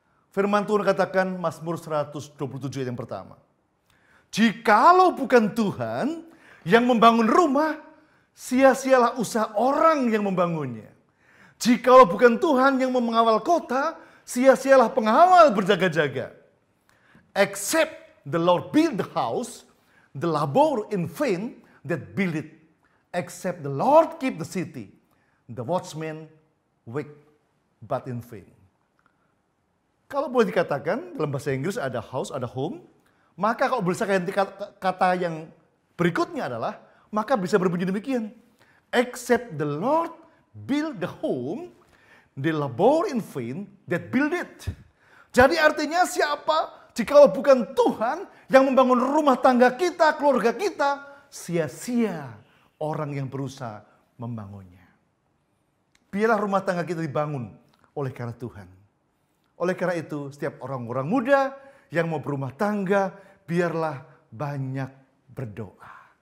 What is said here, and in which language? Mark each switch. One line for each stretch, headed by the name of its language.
Indonesian: Firman Tuhan katakan Mazmur 127 ayat yang pertama. Jikalau bukan Tuhan yang membangun rumah, sia-sialah usaha orang yang membangunnya. Jikalau bukan Tuhan yang mengawal kota, sia-sialah pengawal berjaga-jaga.
English: Except the Lord build the house, the labor in vain that build it. Except the Lord keep the city, the watchman wake but in vain.
Indonesian: Kalau boleh dikatakan, dalam bahasa Inggris ada house, ada home. Maka kalau bisa ganti kata yang berikutnya adalah, maka bisa berbunyi demikian.
English: Except the Lord build the home, the labor in vain that build it.
Indonesian: Jadi artinya siapa? Jikalau bukan Tuhan yang membangun rumah tangga kita, keluarga kita, sia-sia orang yang berusaha membangunnya. Biarlah rumah tangga kita dibangun oleh karena Tuhan. Oleh karena itu, setiap orang-orang muda yang mau berumah tangga, biarlah banyak berdoa.